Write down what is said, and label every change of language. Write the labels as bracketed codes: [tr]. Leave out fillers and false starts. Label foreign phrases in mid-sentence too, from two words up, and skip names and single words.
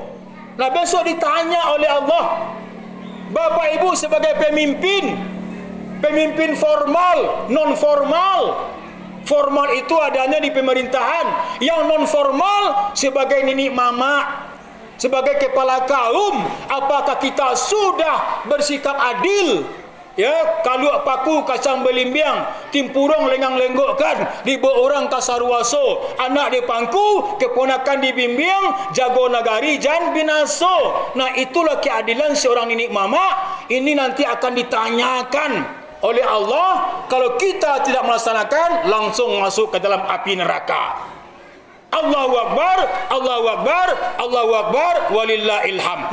[id] Nah, besok ditanya oleh Allah. Bapak Ibu sebagai pemimpin, pemimpin formal, non formal. Formal itu adanya di pemerintahan. Yang non formal sebagai nenek mama, sebagai kepala kaum, apakah kita sudah bersikap adil? Ya, [min] kalau paku kacang belimbiang, timpurong lengang lenggokkan, dibawa orang kasarwaso, anak di pangku, keponakan dibimbing, jago nagari jan binaso. [id] Nah, itulah keadilan seorang nenek mama. Ini nanti akan ditanyakan oleh Allah. Kalau kita tidak melaksanakan, langsung masuk ke dalam api neraka. [ar] الله أكبر، الله أكبر، الله أكبر، ولله الحمد.